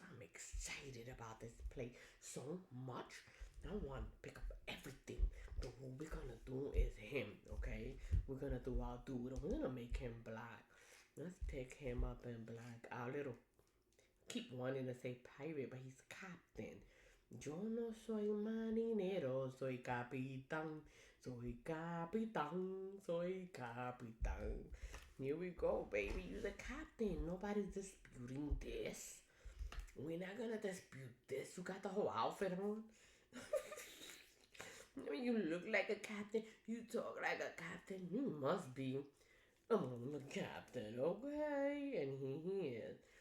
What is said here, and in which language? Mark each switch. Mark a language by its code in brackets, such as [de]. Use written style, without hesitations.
[en] I'm excited about this play so much. I want to pick up everything. But what we're gonna do is him, okay? We're gonna do our dude. We're gonna make him black. Let's pick him up in black. Our little keep wanting to say pirate, but he's captain. [es] Yo no soy marinero, soy capitán. Soy capitán, soy capitán. [en] Here we go, baby. You're the captain. Nobody's disputing this. We're not gonna dispute this. You got the whole outfit on. I mean, you look like a captain. You talk like a captain. You must be. I'm the captain, okay? And he is.